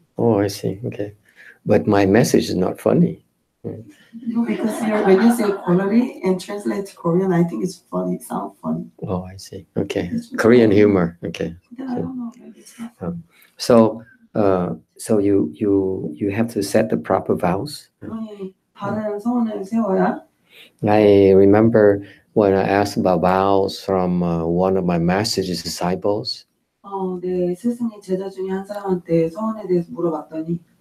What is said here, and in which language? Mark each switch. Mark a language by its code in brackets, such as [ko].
[en] Oh, I see. Okay. But my message is not funny. No, because when you say quality and translate to Korean, I think it's funny. It sounds funny. Oh, I see. Okay. Korean humor. Okay. Then I don't know. Maybe it's not funny. So you have to set the proper vows. [ko] 그러니 바른 서원을 세워야. [en] I remember when I asked about vows from one of my master's disciples. [ko] 내 스승의 제자 중에 한 사람한테 서원에 대해서 물어봤더니.